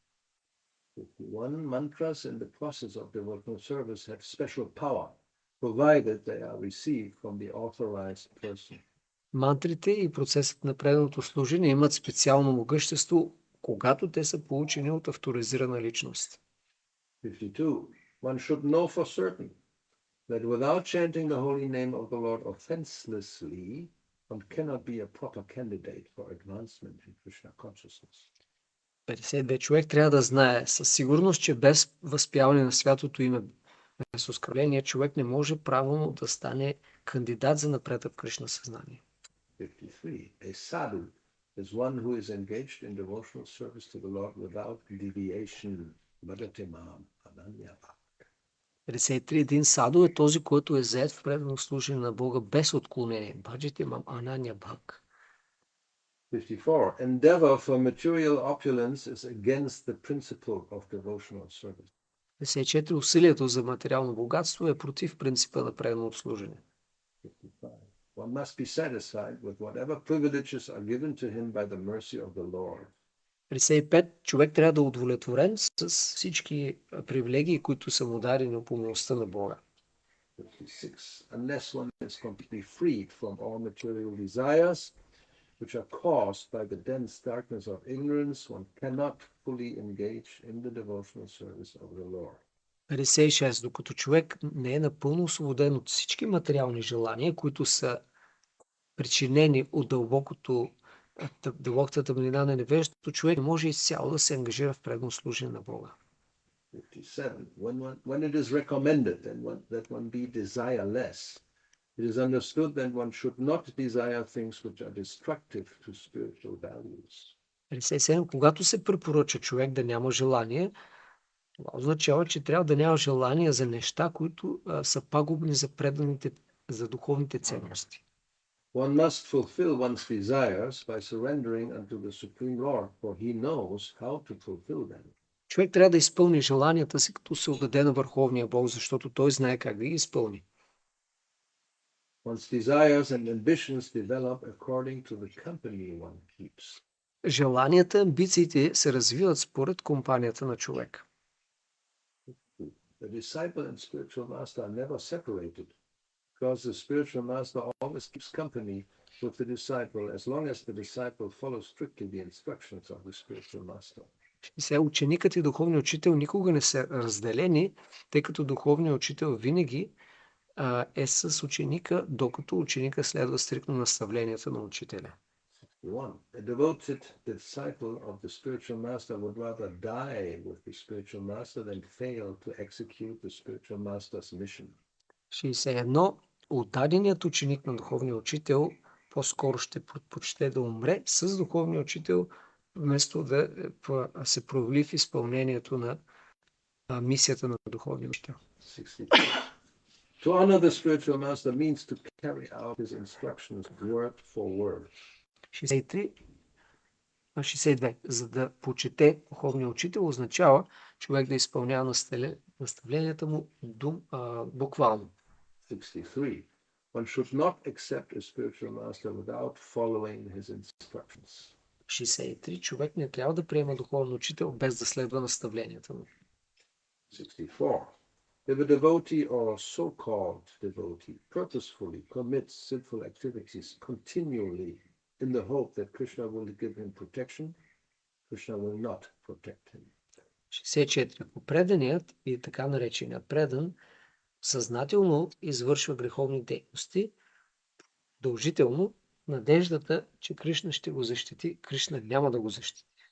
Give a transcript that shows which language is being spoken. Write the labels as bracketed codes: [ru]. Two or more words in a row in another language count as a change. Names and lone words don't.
[en] 51. Mantras in the process of devotional service have special power, provided they are received from the authorized person. [bg] Мантрите и процесът на преданото служение имат специално могъщество, когато те са получени от авторизирана личност. [en] 52. One should know for certain that without chanting the holy name of the Lord offenselessly, one cannot be a proper candidate for advancement in Krishna consciousness. [bg] 52. Човек трябва да знае със сигурност, че без възпяване на святото име, без оскърбление, човек не може правилно да стане кандидат за напредък в Кришна съзнание. [en] 53. A sadhu is one who is engaged in devotional service to the Lord without deviation. Bhagatimam ananya bhak. [bg] 53. Един саду е този, който е зает в предано служение на Бога без отклонение. Бхаджитимам анanya бхак. [en] 54. Endeavor for material opulence is against the principle of devotional service. [bg] 54. Усилието за материално богатство е против принципа на преданото служение. [en] 55. One must be satisfied with whatever privileges are given to him by the mercy of the Lord. [bg] 55. Човек трябва да е удовлетворен с всички привилегии, които са му дадени по милостта на Бога. [en] 56. Unless one is completely freed from all material desires, which are caused by the dense darkness of ignorance, one cannot fully engage in the devotional service of the Lord. [bg] 56. Докато човек не е напълно освободен от всички материални желания, които са причинени от дълбоката тъмнина на невежеството, човек не може изцяло да се ангажира в предано служение на Бога. [en] 57. When it is recommended that one be desireless, it is understood that one should not desire things which are destructive to spiritual values. [bg] 57. Когато се препоръча човек да няма желание, това означава, че трябва да няма желание за неща, които са пагубни за духовните ценности. [en] One must fulfill one's desires by surrendering unto the Supreme Lord, for he knows how to fulfill them. [bg] Човек трябва да изпълни желанията си, като се отдаде на Върховния Бог, защото той знае как да ги изпълни. [en] One's desires and ambitions develop according to the company one keeps. [bg] Желанията, амбициите се развиват според компанията на човек. [en] The disciple and spiritual master are never separated, because the spiritual master always keeps company with the disciple as long as the disciple follows strictly the instructions of the spiritual master. [bg] Ученикът и духовният учител никога не са разделени, тъй като духовният учител винаги е с ученика, докато ученика следва стриктно наставленията на учителя. [en] 61. A devoted disciple of the spiritual master would rather die with the spiritual master than fail to execute the spiritual master's mission. [bg] 61. Отдаденият ученик на духовния учител по-скоро ще предпочете да умре с духовния учител, вместо да се провали в изпълнението на мисията на духовния учител. [en] 62. To honor the spiritual master means to carry out his instructions word for word. [bg] 62. За да почете духовния учител означава човек да изпълнява наставленията му буквално. [en] 63. One should not accept a spiritual master without following his instructions. [bg] 63. Човек не трябва да приема духовен учител без да следва наставленията му. [en] 64. If a devotee or so-called devotee purposefully commits sinful activities continually in the hope that Krishna will give him protection, Krishna will not protect him. [bg] 64. Ако преданият и така нареченият предан съзнателно извършва греховни дейности, дължително надеждата, че Кришна ще го защити, Кришна няма да го защити.